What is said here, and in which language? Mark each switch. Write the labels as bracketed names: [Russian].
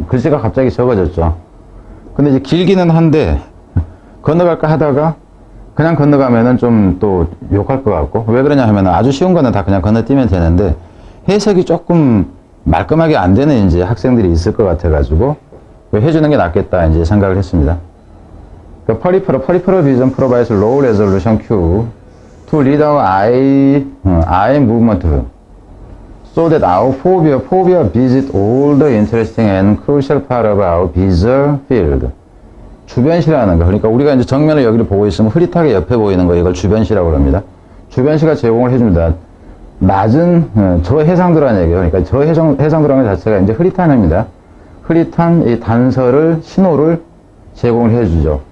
[Korean] 글씨가 갑자기 적어졌죠. 근데 이제 길기는 한데 건너갈까 하다가 그냥 건너가면은 좀 또 욕할 것 같고, 왜 그러냐 하면 아주 쉬운 거는 다 그냥 건너뛰면 되는데 해석이 조금 말끔하게 안 되는 이제 학생들이 있을 것 같아가지고 해주는 게 낫겠다 이제 생각을 했습니다. [English] Peripheral vision provides low resolution cue to read our eye movement so that our fovea visit all the interesting and crucial part of our visual field. [Korean] 주변시라는 거. 그러니까 우리가 이제 정면을 여기를 보고 있으면 흐릿하게 옆에 보이는 거, 이걸 주변시라고 합니다. 주변시가 제공을 해줍니다. 낮은 저해상도라는 얘기예요. 그러니까 저해상도라는 것 자체가 이제 흐릿한 겁니다. 흐릿한 이 단서를, 신호를 제공을 해주죠.